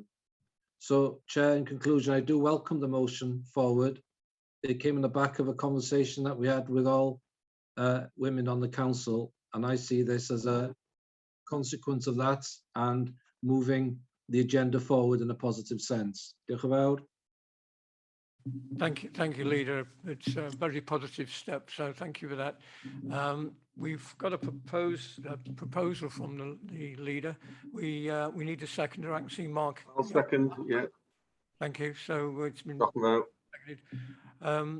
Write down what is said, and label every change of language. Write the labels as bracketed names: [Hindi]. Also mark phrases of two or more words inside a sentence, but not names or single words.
[English] So, Chair, in conclusion, I do welcome the motion forward. It came in the back of a conversation that we had with all women on the council, and I see this as a consequence of that and moving the agenda forward in a positive sense. [Welsh] Diolch yn fawr. [English] Thank you, Leader. It's a very positive step, so thank you for that. We've got a proposal from the Leader. We need a seconder, actually, Mark. I'll second, yeah. Thank you. So it's been Talking about. seconded.